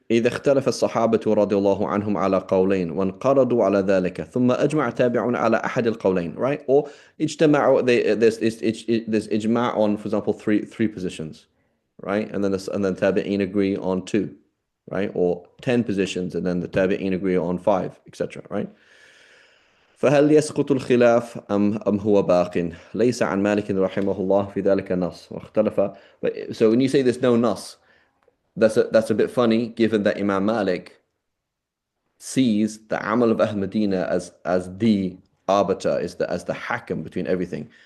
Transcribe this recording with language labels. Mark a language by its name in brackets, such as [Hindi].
[Arabic] إذا اختلف الصحابة رضي الله عنهم على قولين وانقرضوا على ذلك ثم أجمع تابعون على أحد القولين, [English] right? Or اجتمعوا, there's ijma' on, for example, three positions, right? And then tabi'in agree on two, right? Or 10 positions, and then the tabi'in agree on 5, etc., right? [Arabic] فهل يسقط الخلاف أم هو باق ليس عن مالك رحمه الله في ذلك نص واختلف. [English] So when you say there's no nas, that's a bit funny, given that Imam Malik sees the amal of Ahl Medina as the arbiter, as the hakam between everything.